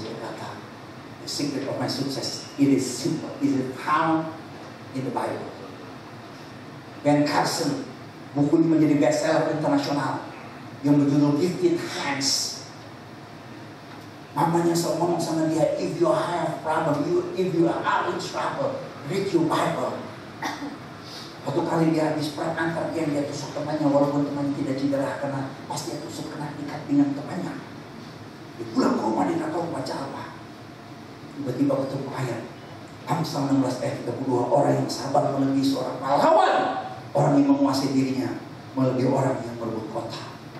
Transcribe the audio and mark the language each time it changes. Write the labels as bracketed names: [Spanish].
[Indonesian] Dia berkata, [English] the secret of my success, it is simple, it is found in the Bible. [Indonesian] Ben Carson, bukunya menjadi bestseller internasional yang berjudul Gifted Hands. Mamanya selalu ngomong sama dia, [English] if you have problem, if you are in trouble, read your Bible. [Indonesian] Waktu kali dia habis perang antar dia tusuk temannya, walaupun temannya tidak cedera, karena pasti dia tusuk kena ikat dengan temannya. Dia pulang ke rumah, dia tak tahu baca apa. Tiba-tiba ketemu ayat Amsal 16 ayat 32, orang yang sabar melebihi seorang pahlawan, orang yang menguasai dirinya melebihi orang yang merebut kota.